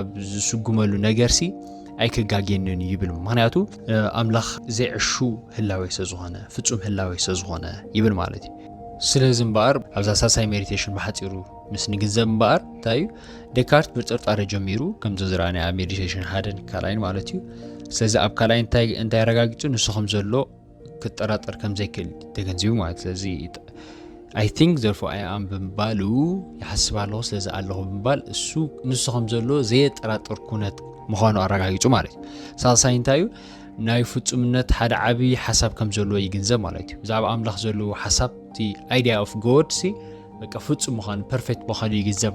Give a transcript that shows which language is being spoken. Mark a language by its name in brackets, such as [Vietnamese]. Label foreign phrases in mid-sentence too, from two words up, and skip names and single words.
[Tigrinya] ዝስጉመሉ ነገርሲ ኣይክጋጌንን ይብል ምክንያቱ ኣምላኽ ዘይዕሹ ህላዌ ስለዝኾነ ፍጹም ህላዌ ስለዝኾነ ይብል ማለት እዩ ስለዚ እምበኣር ኣብዛ ሳሳይ ሜዲቴሽን ብሓፂሩ ምስ ንግንዘብ እምበኣር እንታይ እዩ ዴካርት ብጥርጣረ ጀሚሩ ከምዚ ዝረኣና ኣብ ሜዲቴሽን ሓደን ካልኣይን ማለት እዩ ስለዚ ኣብ ካልኣይ እንታይ ረጋጊፁ ንሱ ከም ዘሎ ክጠራጠር ከም ዘይክእል ተገንዚቡ ማለት ስለዚ [English] I think therefore I am [Tigrinya] ብምባሉ ይሓስብ ኣለኹ ስለዚ ኣለኹ ብምባል እሱ ንሱ ከም ዘሎ ዘየጠራጥር ኩነት ምዃኑ ኣረጋጊፁ ማለት እዩ ሳልሳይ እንታይ እዩ ናይ ፍጹምነት ሓደ ዓብይ ሓሳብ ከም ዘሎ ይግንዘብ ማለት እዩ ብዛዕባ ኣምላኽ ዘለዎ ሓሳብ እቲ [English] idea of God [Tigrinya] ሲ በቃ ፍጹም ምዃኑ ፐርፌክት ምዃኑ ይግንዘብ